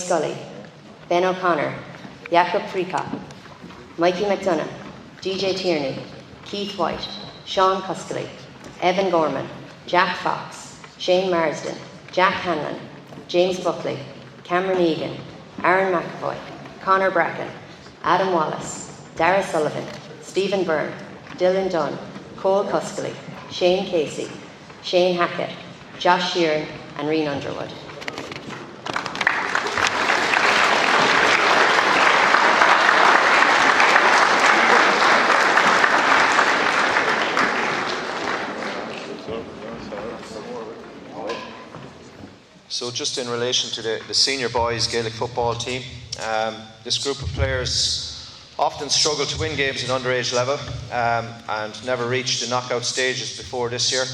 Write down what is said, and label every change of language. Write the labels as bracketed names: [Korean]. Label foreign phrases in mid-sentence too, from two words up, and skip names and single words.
[English] Scully, Ben O'Connor, Jacob Freakop, Mikey McDonough, DJ Tierney, Keith White, Sean Cuskley, Evan Gorman, Jack Fox, Shane Marsden, Jack Hanlon, James Buckley, Cameron Egan, Aaron McAvoy, Conor Bracken, Adam Wallace, Dara Sullivan, Stephen Byrne, Dylan Dunn, Cole Cuskley, Shane Casey, Shane Hackett, Josh Sheeran and Reen Underwood. So just in relation to the senior boys Gaelic football team, this group of players often struggle to win games at underage level and never reached the knockout stages before this year.